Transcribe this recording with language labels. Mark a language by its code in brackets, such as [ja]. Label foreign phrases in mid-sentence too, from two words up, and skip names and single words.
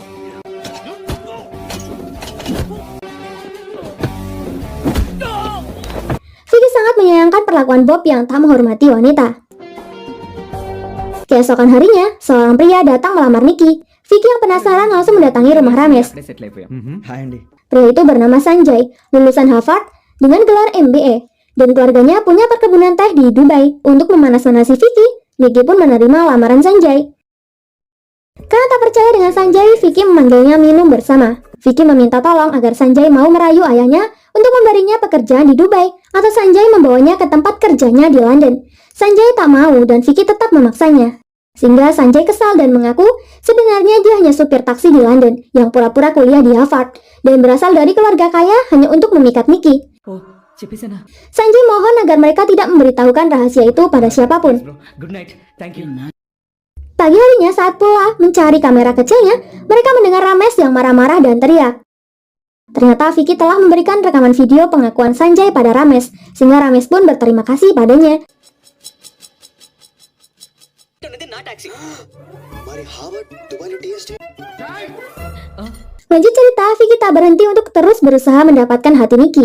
[id] Vicky sangat menyayangkan perlakuan Bob yang tak menghormati wanita. Keesokan harinya, seorang pria datang melamar Nicky. Vicky yang penasaran langsung mendatangi rumah Ramesh. [te] హాయ్ అండి. [id] Pria itu bernama Sanjay, lulusan Harvard dengan gelar MBA. Dan keluarganya punya perkebunan teh di Dubai. Untuk memanas-manasi Vicky, Nicky pun menerima lamaran Sanjay. Karena tak percaya dengan Sanjay, Vicky memanggilnya minum bersama. Vicky meminta tolong agar Sanjay mau merayu ayahnya untuk memberinya pekerjaan di Dubai, atau Sanjay membawanya ke tempat kerjanya di London. Sanjay tak mau dan Vicky tetap memaksanya. Sehingga Sanjay kesal dan mengaku sebenarnya dia hanya supir taksi di London yang pura-pura kuliah di Harvard dan berasal dari keluarga kaya hanya untuk memikat Nicky. Sanjay mohon agar mereka tidak memberitahukan rahasia itu pada siapapun. [en] Good night. Thank you. [id] Pagi harinya saat pula mencari kamera kecilnya, mereka mendengar Ramesh yang marah-marah dan teriak. Ternyata Vicky telah memberikan rekaman video pengakuan Sanjay pada Ramesh, sehingga Ramesh pun berterima kasih padanya. Lanjut cerita, Vicky tak berhenti untuk terus berusaha mendapatkan hati Nicky.